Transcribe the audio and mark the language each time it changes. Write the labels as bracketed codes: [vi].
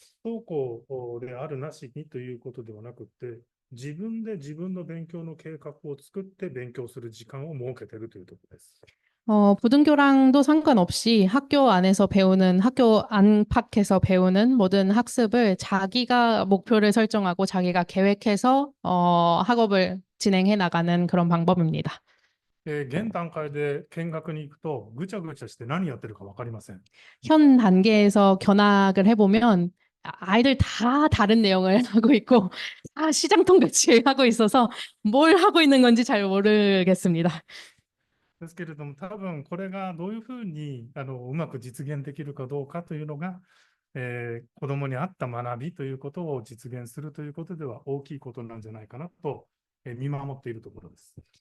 [ja] 不登校であるなしにということではなくて、自分で自分の勉強の計画を作って勉強する時間を設けているというところです。 [ko] 부등교랑도 상관없이 학교 안에서 배우는, 학교 안팎에서 배우는 모든 학습을 자기가 목표를 설정하고 자기가 계획해서 학업을 진행해 나가는 그런 방법입니다. [ja] 現段階で見学に行くと、ぐちゃぐちゃして何やってるか分かりません。 [ko] 현 단계에서 견학을 해보면 아이들 다 다른 내용을 하고 있고 다 시장통 같이 하고 있어서 뭘 하고 있는 건지 잘 모르겠습니다. [ja] ですけれども、多分これがどういうふうにうまく実現できるかどうかというのが、子どもに合った学びということを実現するということでは大きいことなんじゃないかなと、見守っているところです。